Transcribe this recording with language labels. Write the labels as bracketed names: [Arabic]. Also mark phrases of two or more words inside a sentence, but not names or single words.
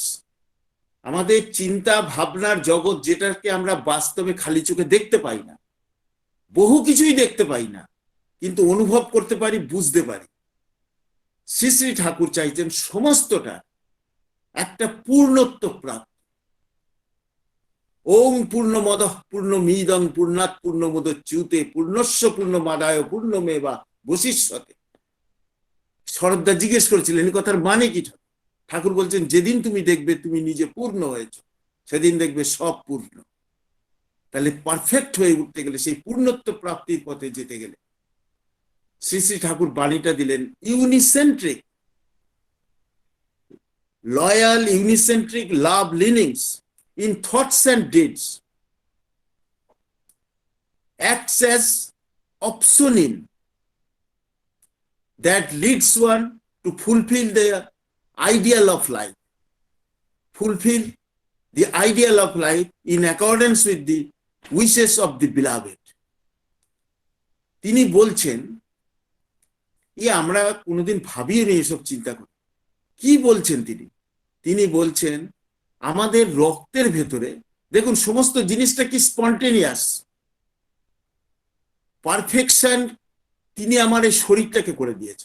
[Bangla] আমাদের চিন্তা ভাবনার জগৎ, যেটাকে আমরা বাস্তবে খালি চোখে দেখতে পাই না, বহু কিছুই দেখতে পাই না, কিন্তু অনুভব করতে পারি, বুঝতে পারি। শ্রী শ্রী ঠাকুর চাইছেন সমস্তটা একটা পূর্ণত্ব প্রাপ্ত। [Sanskrit] ওং পূর্ণমদ পূর্ণমিদং পূর্ণাৎ পূর্ণমুদচ্যুতে পূর্ণস্য পূর্ণমাদায় পূর্ণমেবা বশিষ্যতে। [Bangla] শরৎদা জিজ্ঞেস করেছিলেন এই কথার মানে কি? ঠাকুর বলছেন যেদিন তুমি দেখবে তুমি নিজে পূর্ণ হয়েছো, সেদিন দেখবে সব পূর্ণ। তাহলে পারফেক্ট হয়ে উঠতে গেলে, সেই পূর্ণত্ব প্রাপ্তির পথে যেতে গেলে শ্রী শ্রী ঠাকুর বাণীটা দিলেন [English] unicentric, loyal, unicentric, love leanings in thoughts and deeds, acts as opsonin that leads one to fulfill the ideal of life, fulfill the ideal of life in accordance with the wishes of the beloved. [Bangla] তিনি বলছেন, আমরা কোনোদিন ভাবিও নি এসব চিন্তা করি। কি বলছেন তিনি? তিনি বলছেন আমাদের রক্তের ভেতরে দেখুন সমস্ত জিনিসটা কি [English] spontaneous, perfection [Bangla] তিনি আমার এই শরীরটাকে করে দিয়েছেন।